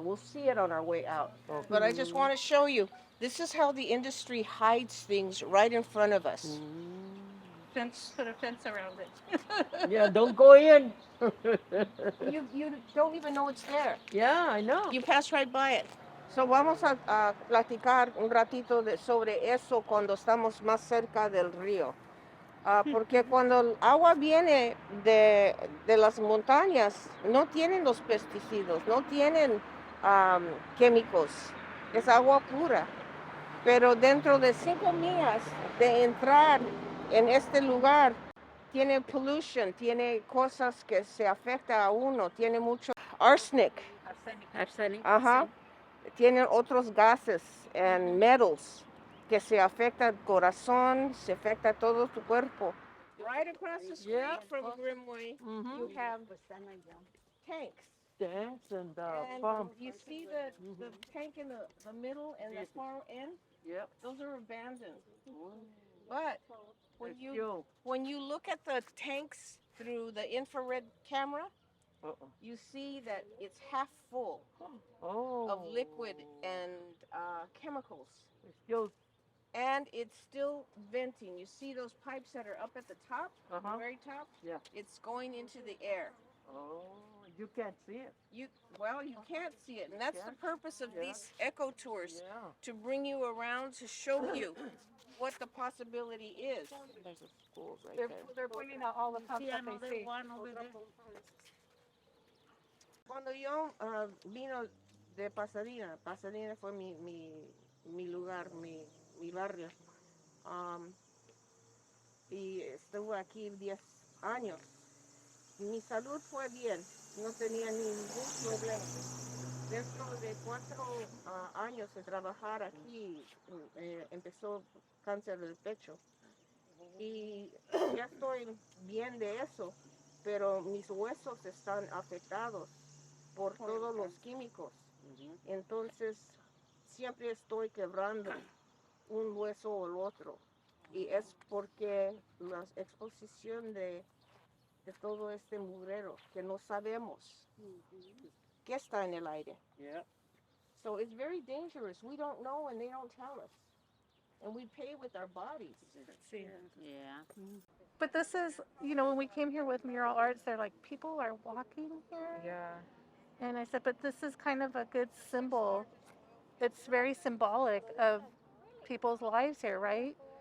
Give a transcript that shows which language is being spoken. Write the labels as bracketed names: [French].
[English] We'll see it on our way out. But I just want to show you, this is how the industry hides things right in front of us. Put a fence around it. Yeah, don't go in. You don't even know it's there. Yeah, I know. You pass right by it. [Spanish] So vamos a platicar un ratito sobre eso cuando estamos más cerca del río. Porque cuando el agua viene de las montañas, no tienen los pesticidas, no tienen químicos. Es agua pura. Pero dentro de 5 millas de entrar en este lugar, tiene pollution, tiene cosas que se afecta a uno, tiene mucho arsenic. [English] Arsenic. Ajá. [Spanish] Tienen otros gases [English] and metals [Spanish] que se afecta el corazón, se afecta todo tu cuerpo. [English] Right across the street from Grimway, you have tanks. Tanks and And pumps. you see the tank in the middle and the far end? Yep. Those are abandoned. But when you look at the tanks through the infrared camera, you see that it's half full of liquid and chemicals. And it's still venting. You see those pipes that are up at the top, the very top? Yeah. It's going into the air. You can't see it. You can't see it, and that's the purpose of these eco tours, to bring you around, to show you what the possibility is. There's a school right there. They're pointing out all the pumps that they see. [Spanish] Cuando yo vino de Pasadena, Pasadena fue mi lugar, mi barrio, y estuve aquí 10 años. Mi salud fue bien, no tenía ningún problema. Dentro de 4 años de trabajar aquí, empezó cáncer del pecho. Y ya estoy bien de eso, pero mis huesos están afectados por todos los químicos. Entonces, siempre estoy quebrando un hueso o el otro. Y es porque la exposición de todo este mugrero que no sabemos qué está en el aire. [English] Yeah. So it's very dangerous. We don't know and they don't tell us. And we pay with our bodies. Yeah. But this is, when we came here with mural arts, they're like, people are walking here. Yeah. And I said, but this is kind of a good symbol. It's very symbolic of people's lives here, right?